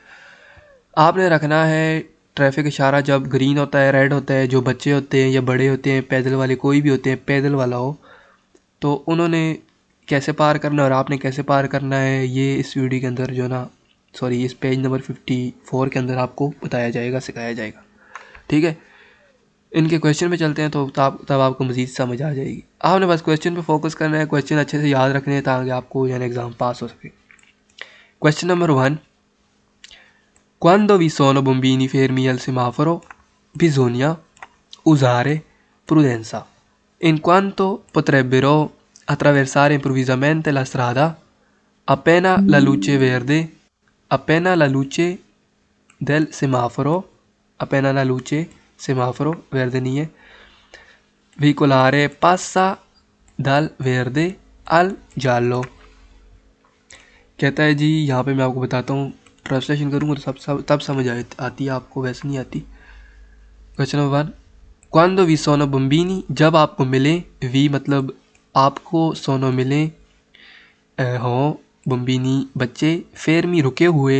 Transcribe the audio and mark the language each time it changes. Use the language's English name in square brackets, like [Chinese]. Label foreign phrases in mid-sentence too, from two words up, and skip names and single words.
[Hindi] आपने रखना है ट्रैफिक इशारा जब ग्रीन होता है, रेड होता है, जो बच्चे होते हैं या बड़े होते हैं, पैदल वाले कोई भी होते हैं, पैदल वाला हो तो उन्होंने कैसे पार करना है और आपने कैसे पार करना है, ये इस वीडियो के अंदर जो ना, सॉरी इस [English] page number [Hindi] 54 के अंदर आपको बताया जाएगा, सिखाया जाएगा, ठीक है। इनके क्वेश्चन पे चलते हैं, तो तब आपको मज़ीद समझ आ जाएगी। आपने बस क्वेश्चन पे फोकस करना है, क्वेश्चन अच्छे से याद रखने हैं ताकि आपको यानी एग्ज़ाम पास हो सके। [English] question number 1, [Italian] quando vi sono bambini fermi al semaforo bisogna usare prudenza in quanto potrebbero attraversare improvvisamente la strada appena la luce verde, appena la luce del semaforo, appena la luce semaforo verde [Hindi] नहीं है, [Italian] veicolare passa dal verde al giallo। [Hindi] कहता है जी, यहाँ पे मैं आपको बताता हूँ, ट्रांसलेशन करूँगा तो तब समझ आती है आपको, वैसे नहीं आती। [English] question number [Hindi] 1, [Italian] quando vi sono bambini, [Hindi] जब आपको मिले, वी मतलब आपको, सोनो मिले हो, बम्बीनी बच्चे, फेरमी रुके हुए,